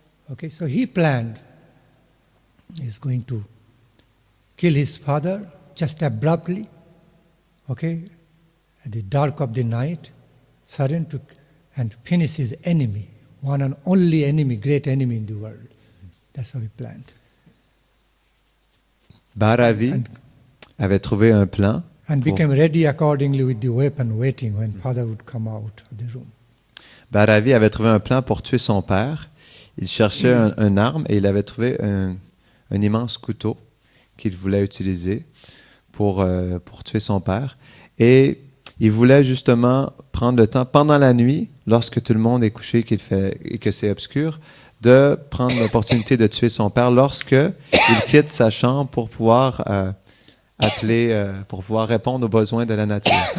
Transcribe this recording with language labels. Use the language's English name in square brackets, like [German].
[English] Okay, so he planned. He's going to kill his father just abruptly. Okay, at the dark of the night, sudden and finish his enemy, one and only enemy, great enemy in the world. That's how he planned. [French] Bharavi avait trouvé un plan. [English] And became ready accordingly with the weapon, waiting when father would come out of the room. [French] Bharavi avait trouvé un plan pour tuer son père. Il cherchait une arme et il avait trouvé un immense couteau qu'il voulait utiliser pour tuer son père. Et il voulait justement prendre le temps, pendant la nuit, lorsque tout le monde est couché et que c'est obscur, de prendre l'opportunité de tuer son père lorsque il quitte sa chambre pour pouvoir appeler, pour pouvoir répondre aux besoins de la nature.